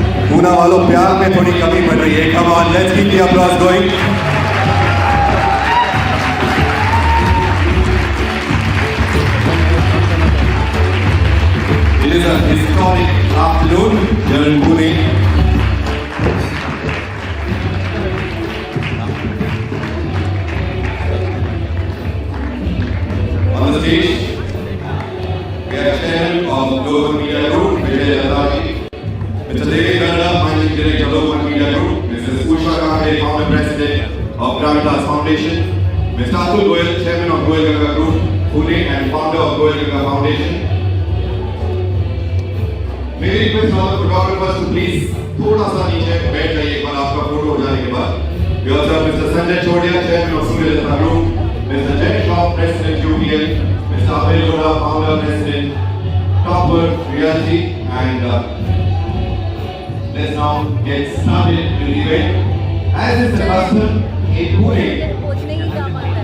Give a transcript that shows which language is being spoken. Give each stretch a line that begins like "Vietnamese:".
Hindi: पूना वालों प्यार में थोड़ी कमी बढ़ रही है.
English: Come on, let's keep the applause going. It is a historic afternoon here in Pune. On the stage, we have Chairman of Global Media Group, Mr. David Garda, Managing Director of Global Media Group, Mrs. Usha Kakade, Founder President of Gravitas Foundation, Mr. Atul Goyal, Chairman of Goyal Ganga Group, Pune and Founder of Goyal Ganga Foundation. May I request all the photographers to please
Hindi: थोड़ा सा नीचे बैठ जाइए एक बार आपका photo हो जाने के बाद.
English: We also have Mr. Sanjay Chodia, Chairman of Surya Group, Mr. Jay Shaw, President UPL, Mr. Abhay Goda, Founder President Topper Realty, and let's now get started with the event. As is the custom in Pune.